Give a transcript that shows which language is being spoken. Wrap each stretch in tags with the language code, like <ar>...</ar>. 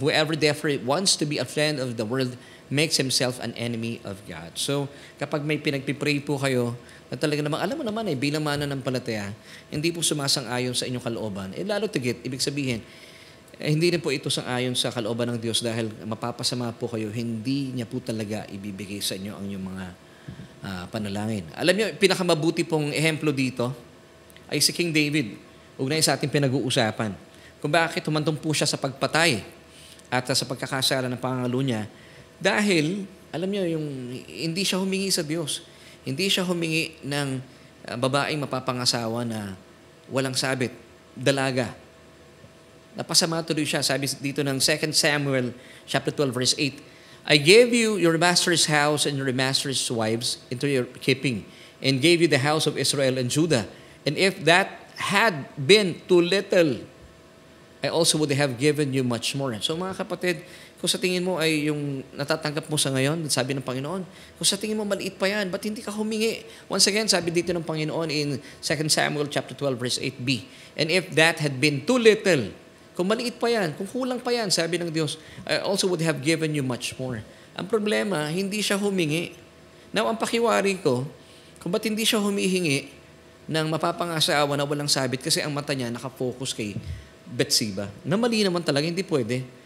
<en>Whoever therefore wants to be a friend of the world makes himself an enemy of God.</en> <tl>So, kapag may pinagpipray po kayo, na talaga naman, alam mo naman bilang mananampalataya, hindi po sumasang-ayon sa inyong kalooban, lalo tigit, ibig sabihin, hindi rin po ito sang-ayon sa kalooban ng Diyos dahil mapapasama po kayo, hindi niya po talaga ibibigay sa inyo ang inyong mga panalangin. Alam niyo, pinakamabuti pong ehemplo dito ay si King David. Ugnay sa ating pinag-uusapan. Kung bakit humantong po siya sa pagpatay at sa pagkakasala ng pangalo niya dahil, alam niyo, hindi siya humingi sa Diyos. Hindi siya humingi ng babaeng mapapangasawa na walang sabit, dalaga. Napasama tuloy siya. Sabi dito ng</tl> <en>2 Samuel chapter 12 verse 8, I gave you your master's house and your master's wives into your keeping, and gave you the house of Israel and Judah. And if that had been too little, I also would have given you much more.</en> <tl>So mga kapatid, kung sa tingin mo ay yung natatanggap mo sa ngayon, sabi ng Panginoon, kung sa tingin mo maliit pa yan, ba't hindi ka humingi?</tl> <en>Once again,</en> <tl>sabi dito ng Panginoon</tl> <en>in 2 Samuel chapter 12 verse 8b, and if that had been too little,</en> <tl>kung maliit pa yan,</tl> <en>kung kulang pa yan,</en> <tl>sabi ng Diyos,</tl> <en>I also would have given you much more.</en> <tl>Ang problema, hindi siya humingi. Now, ang pakiwari ko, kung ba't hindi siya humihingi ng mapapangasawa na walang sabit kasi ang mata niya nakafocus kay Bathsheba, na mali naman talaga, hindi pwede.</tl>